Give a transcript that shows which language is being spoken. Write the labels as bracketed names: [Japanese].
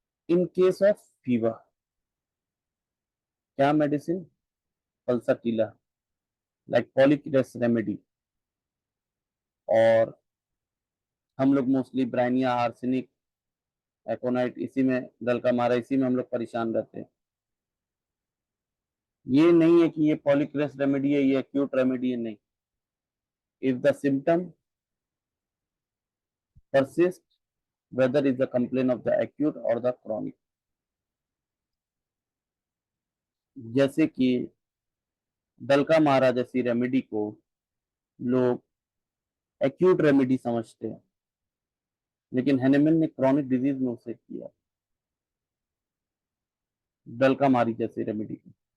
[English] in case of fever, [Hindi] क्या medicine, पल्साटीला, like पॉलीक्रेस remedy, और हम लोग मोस्टली ब्राइनिया, आर्सेनिक, एकोनाइट, इसी में दल का मारा, इसी में हम लोग परेशान रहते हैं। ये नहीं है कि ये पॉलीक्रेस रेमेडी है, ये एक्यूट रेमेडी है, नहीं। [English] If the symptom persist, whether is the complaint of the acute or the chronic। [Hindi] जैसे कि दल का मारा जैसी रेमेडी को लोग एक्यूट रेमेडी समझते हैं, लेकिन हैनेमन ने क्रॉनिक डिजीज में उसे किया दल का मारी जैसी रेमेडी को।